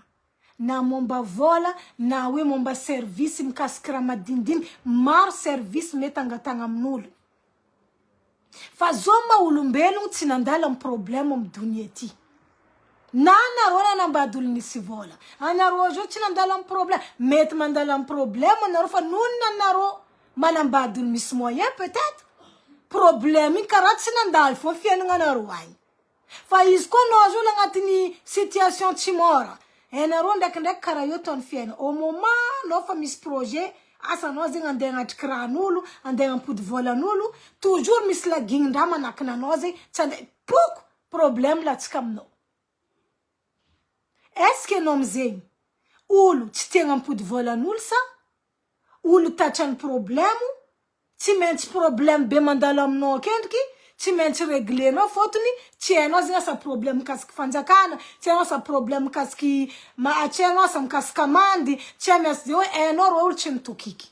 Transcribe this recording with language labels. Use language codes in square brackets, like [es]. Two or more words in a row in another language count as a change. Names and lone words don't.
[mg] Na momba vola, na hoe momba service mikasiky raha madinidiny, maro service mety angatagna amin'olo. Fa zao ma olombelogno tsy nandala amin'ny problème amin'ny dunia ty. Na anareo nanambady olo nisy vola. Anareo zao tsy nandala amin'ny problème. Mety mandala amin'ny problème anareo fa nono anareo manambady olo misy [fr] moyen peut-être. [mg] Problème karaha tsy nandalo fo fiaignanareo agny. Fa izy koa anao zao agnatin'ny situation tsy mora. Anareo ndraikindraiky karaha io taon'ny fiaigna. [fr] Au moment [mg] anao fa misy projet, asanao zegny andeha agnatriky rahan'olo, andeha ampody volan'olo, toujours misy lagignin-draha manakina anao zegny, tsy andeha poko, problème latsaka aminao. [fr] Est-ce que [mg] anao amizegny olo tsy tegna ampody volan'olo sa? Olo tatrany problème, tsy maintsy problème be mandalo aminao kendriky, tsy maintsy réglenao fotony, tsy hainao zegny asa problème mikasiky fanjakana, tsy hainao asa problème mikasiky tsy hainao asa mikasiky amandy, tsy hainao asa hoe hainao rô olo tsy mitokiky.